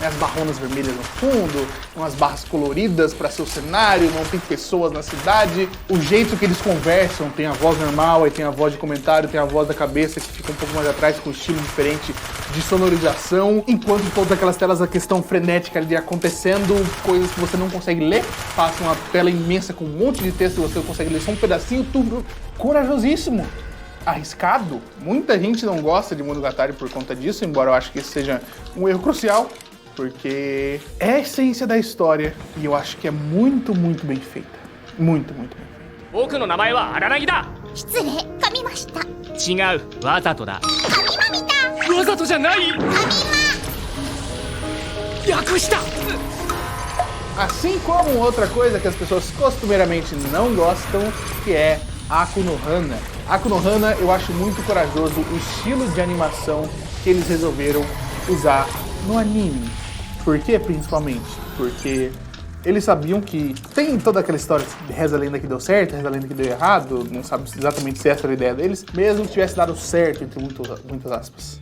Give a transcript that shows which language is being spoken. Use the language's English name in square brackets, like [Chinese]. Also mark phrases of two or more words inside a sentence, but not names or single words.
[Portuguese] As barronas vermelhas no fundo, umas barras coloridas para seu cenário, não tem pessoas na cidade, o jeito que eles conversam, tem a voz normal, aí tem a voz de comentário, tem a voz da cabeça que fica um pouco mais atrás com um estilo diferente de sonorização, enquanto todas aquelas telas a questão frenética ali acontecendo, coisas que você não consegue ler, passa uma tela imensa com um monte de texto, você consegue ler só um pedacinho, tudo corajosíssimo, arriscado. Muita gente não gosta de Monogatari por conta disso, embora eu acho que esse seja um erro crucial, porque é a essência da história e eu acho que é muito, muito bem feita. Muito, muito bem feita. [Japanese] 僕の名前は荒だ。失礼噛みました。違う、わざとだ。噛みまみた。わざとじゃない。略した。 [Portuguese] Assim como outra coisa que as pessoas costumeiramente não gostam, que é Aku no Hana. Aku no Hana eu acho muito corajoso o estilo de animação que eles resolveram usar no anime. Por quê, principalmente? Porque eles sabiam que tem toda aquela história de reza a lenda que deu certo, reza a lenda que deu errado, não sabe exatamente se essa era a ideia deles, mesmo que tivesse dado certo, entre muitas aspas.